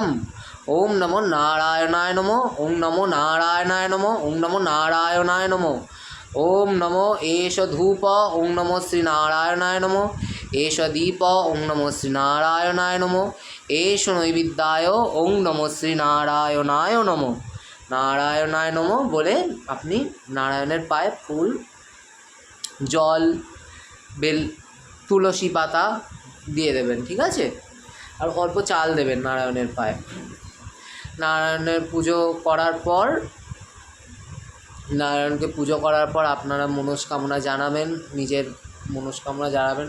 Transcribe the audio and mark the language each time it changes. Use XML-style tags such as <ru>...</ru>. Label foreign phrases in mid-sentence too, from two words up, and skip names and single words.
<sa>ওম নমো নারায়ণায় নমো, ওম নমো নারায়ণায় নমো, ওম নমো নারায়ণায় নমো। ওম নমো এষ ধূপ, ওম নমো শ্রীনারায়ণায় নমো। এষ দীপ, ওম নমো শ্রীনারায়ণায় নমো। এষ নৈবেদ্যায়, ওম নমো শ্রীনারায়ণায় নমো। নারায়ণায় নমো</sa> <bn>বলে আপনি নারায়ণের পায়ে ফুল, জল, বেল, তুলসী পাতা দিয়ে দেবেন। ঠিক আছে? আর অল্প চাল দেবেন নারায়ণের পায়ে। নারায়ণের পুজো করার পর, নারায়ণকে পুজো করার পর আপনারা মনস্কামনা জানাবেন, নিজের মনস্কামনা জানাবেন।</bn>